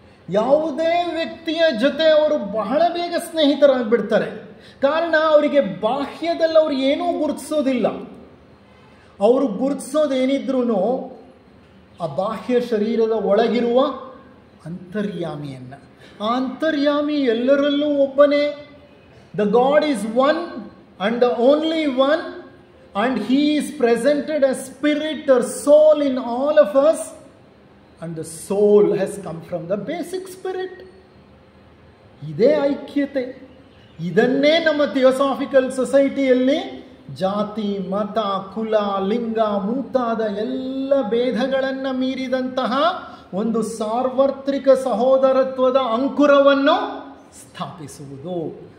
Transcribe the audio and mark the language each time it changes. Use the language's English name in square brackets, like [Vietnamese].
[Kannada] ಯಾವುದೇ ವ್ಯಕ್ತಿಯ ಜೊತೆ ಅವರು ಬಹಳ ಬೇಗ ಸ್ನೇಹಿತರಾಗ್ಬಿಡ್ತಾರೆ. ಕಾರಣ, ಅವರಿಗೆ ಬಾಹ್ಯದಲ್ಲಿ ಅವರು ಏನೂ ಗುರುತಿಸೋದಿಲ್ಲ. ಅವರು ಗುರುತಿಸೋದೇನಿದ್ರೂ ಆ ಬಾಹ್ಯ ಶರೀರದ ಒಳಗಿರುವ ಅಂತರ್ಯಾಮಿಯನ್ನು. ಆ ಅಂತರ್ಯಾಮಿ ಎಲ್ಲರಲ್ಲೂ ಒಬ್ಬನೇ. [English] The God is one and the only one, and he is presented as spirit or soul in all of us, and the soul has come from the basic spirit. [Kannada] ಇದೇ ಐಕ್ಯತೆ. ಇದನ್ನೇ ನಮ್ಮ ಥಿಯೋಸಾಫಿಕಲ್ ಸೊಸೈಟಿಯಲ್ಲಿ ಜಾತಿ, ಮತ, ಕುಲ, ಲಿಂಗ ಮುಂತಾದ ಎಲ್ಲ ಭೇದಗಳನ್ನು ಮೀರಿದಂತಹ ಒಂದು ಸಾರ್ವತ್ರಿಕ ಸಹೋದರತ್ವದ ಅಂಕುರವನ್ನು ಸ್ಥಾಪಿಸುವುದು.